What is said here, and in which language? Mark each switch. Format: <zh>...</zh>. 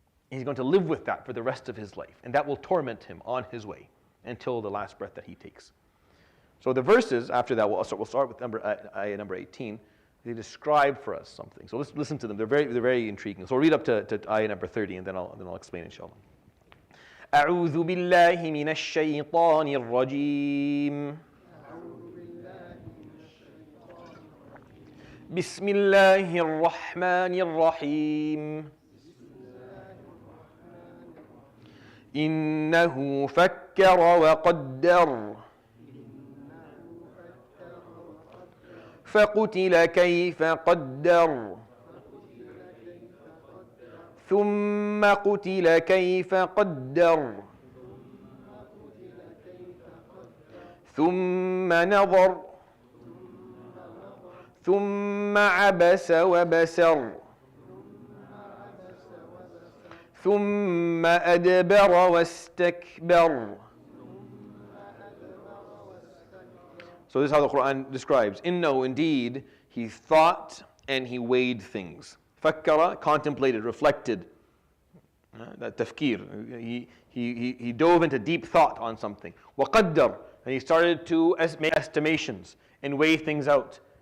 <en>He's going to live with that for the rest of his life. And that will torment him on his way until the last breath that he takes. So the verses after that, we'll start with ayah number 18. They describe for us something. So let's listen to them. They're very intriguing. So we'll read up to ayah number 30 and then I'll explain inshallah.</en> <ar>أعوذ بالله من الشيطان الرجيم بسم الله الرحمن الرحيم إنه فكر وقدر فقتل كيف قدر ثم قتل كيف قدر ثم نظر ثم عبس وبسر ثم أدبر واستكبر.</ar> <en>So this is how the Quran describes. Innahu, indeed, he thought and he weighed things. Fakkara, contemplated, reflected. That tafkir. He dove into deep thought on something. Waqaddar, and he started to make estimations and weigh things out.</en>